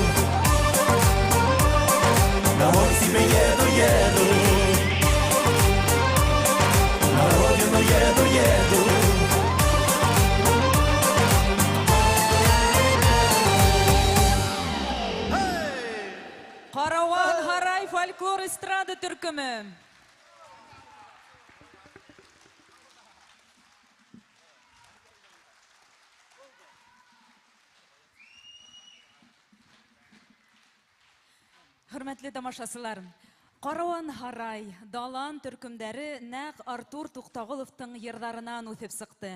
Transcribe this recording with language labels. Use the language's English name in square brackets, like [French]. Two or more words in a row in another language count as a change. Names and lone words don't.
[Russian] Домой себе еду, еду. На родину еду, еду. [Bashkir] Караван Харай фольклор эстрада төркеме. Хөрмәтле тамашасылар, Караван Харай, Далан төркемдәре нәк Артур Туктагыловтың йырдарынан үтеп сыкты.